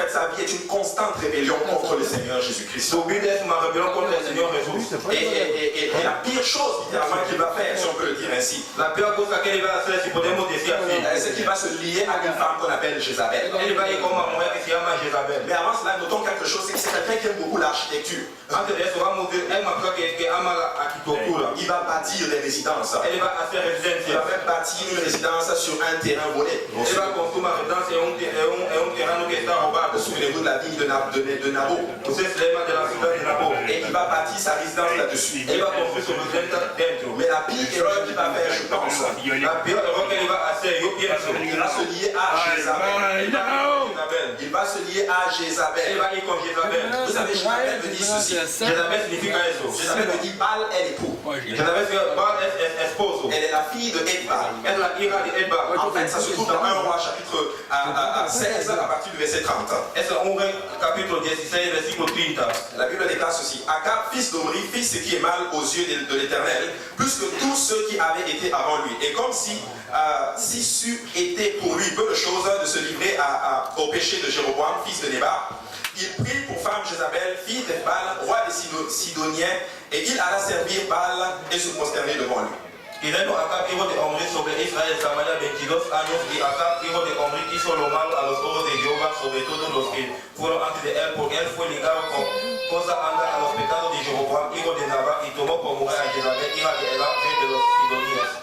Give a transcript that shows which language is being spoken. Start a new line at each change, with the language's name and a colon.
French: fait, sa vie est une constante rébellion contre le Seigneur Jésus-Christ.
Spanish: Su vida es una rebelión contra el Señor Jesús.
French: Et la pire chose, littéralement, qu'il va faire, si on peut le dire ainsi,
Spanish: La peor cosa que él va a hacer, si podemos decir así,
French: c'est qu'il va se lier à une femme qu'on appelle Jézabel.
Spanish: él va a ir con una mujer que se llama Jezabel.
French: Mais avant cela, notons quelque chose, c'est que c'est quelqu'un qui aime beaucoup l'architecture.
Spanish: Antes de eso, vamos a ver, es una mujer que ama la arquitectura.
French: Il va bâtir des résidences.
Spanish: Él va a hacer
French: Il
Spanish: residencia.
French: va même bâtir une résidence sur un terrain volé.
Spanish: Él va a construir una residencia en un terreno que está robado.
French: Souvenez-vous de la ville de Nabot.
Spanish: Usted se llama de la ciudad de Nabot.
French: Et il va bâtir sa résidence là-dessus.
Spanish: Él va a construir su residencia dentro.
French: Mais la pire erreur qu'il va faire, je pense,
Spanish: La peor error que él va a hacer, yo pienso,
French: il va se lier à Jézabel. Il va se lier à
Spanish: él
French: Jézabel.
Spanish: va a ir con Jezabel.
French: Vous savez, Jézabel veut dire ceci.
Spanish: Jezabel significa eso.
French: Jézabel veut dire Baal est l'époux.
Spanish: Jezabel significa Baal es esposo.
French: Elle est la fille de Edbal.
Spanish: Es la hija de Edba.
French: En fait, ça se trouve dans 1 roi chapitre 16 à partir du verset 30.
Spanish: Es un rey capítulo 16, versículo 30.
French: La Bible déclare ceci. Akab, fils d'Omri, fit ce qui est mal aux yeux de l'Éternel, plus que tous ceux qui avaient été avant lui. Et comme si c'eût été pour lui peu de choses de se livrer au péché de Jéroboam, fils de Nébat, il prit pour femme Jézabel, fille d'Edbal, roi des Sidoniens, et il alla servir Baal et se prosterner devant lui.
Spanish: Y reino Acab, hijo de Omri, sobre Israel, Samaria, 22 años, y Acab, hijo de Omri, hizo lo malo a los ojos de Jehová, sobre todos los que fueron antes de él, porque él fue ligado con cosa anda a los pecados de Jeroboam, hijo de Nabat, y tomó por mujer a Jezabel, hija de Elam, rey de los Sidonias.